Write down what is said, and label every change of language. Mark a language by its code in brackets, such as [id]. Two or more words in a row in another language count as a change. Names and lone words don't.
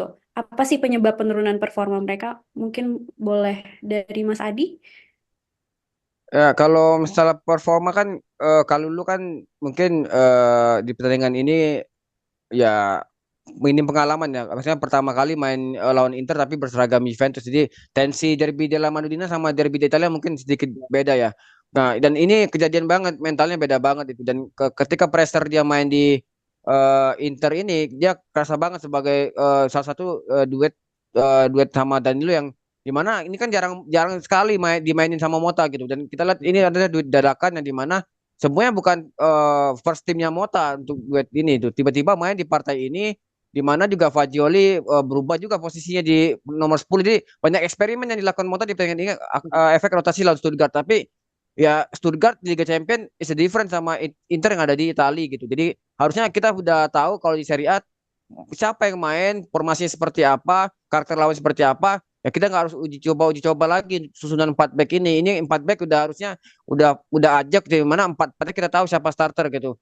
[id] Apa sih penyebab penurunan performa mereka? Mungkin boleh dari Mas Adi? Ya, kalau misalnya performa kan kalau lu kan mungkin di pertandingan ini ya minim pengalaman ya. Maksudnya pertama kali main lawan Inter tapi berseragam Juventus. Jadi tensi derby della Madonnina sama derby d'Italia mungkin sedikit beda ya. Nah, dan ini kejadian banget, mentalnya beda banget itu. Dan ketika pressure dia main di Inter ini, dia kerasa banget sebagai salah satu duet sama Danilo yang dimana ini kan jarang jarang sekali dimainin sama Mota gitu. Dan kita lihat ini adalah duet dadakan yang dimana semuanya bukan first timnya Mota untuk duet ini itu. Tiba-tiba main di partai ini di mana juga Fagioli berubah juga posisinya di nomor 10. Jadi banyak eksperimen yang dilakukan Mota di pertandingan ini efek rotasi lawan Stuttgart. Tapi ya Stuttgart di Liga Champions [en] is a different [id] sama Inter yang ada di Italia gitu. Jadi harusnya kita udah tahu kalau di Serie A siapa yang main, formasinya seperti apa, karakter lawan seperti apa. Ya kita nggak harus uji coba lagi susunan 4 back ini. Ini 4 back udah harusnya udah ajak di mana 4 kita tahu siapa starter gitu.